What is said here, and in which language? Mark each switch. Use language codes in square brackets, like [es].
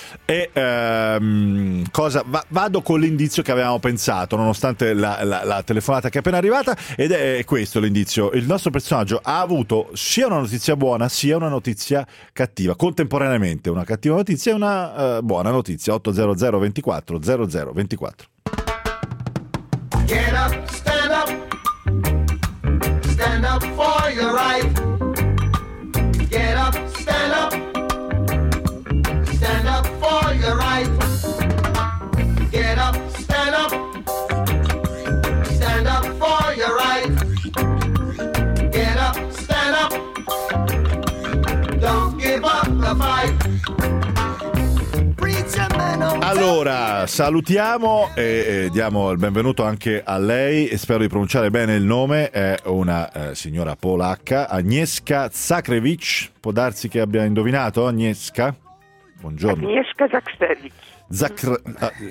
[it] E vado con l'indizio che avevamo pensato, nonostante la telefonata che è appena arrivata, ed è questo l'indizio. Il nostro personaggio ha avuto sia una notizia buona, sia una notizia cattiva, contemporaneamente una cattiva notizia e una buona notizia. 800 24 00 24. [en] Get up, stand up, stand up for your right. Get up, stand up, stand up for your right. Get up, stand up, stand up for your right. Get up, stand up, don't give up the fight. [it] Allora, salutiamo e diamo il benvenuto anche a lei, e spero di pronunciare bene il nome, è una signora polacca, Agnieszka Zakrewicz. Può darsi che abbia indovinato, Agnieszka? Buongiorno. Agnieszka Zakrewicz.